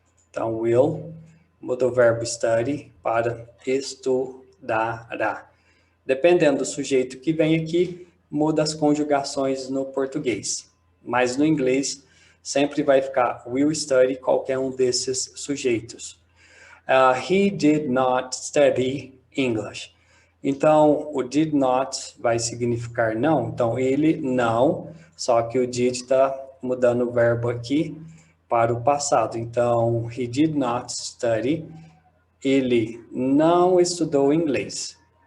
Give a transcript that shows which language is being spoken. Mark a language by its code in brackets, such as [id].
[pt] Então, will muda o verbo study para estudará. Dependendo do sujeito que vem aqui, muda as conjugações no português. Mas no inglês, sempre vai ficar will study qualquer um desses sujeitos. [en] He did not study English. [pt] Então, o did not vai significar não. Então, ele não, só que o did está mudando o verbo aqui para o passado. Então, [en] he did not study. [pt] Ele não estudou inglês.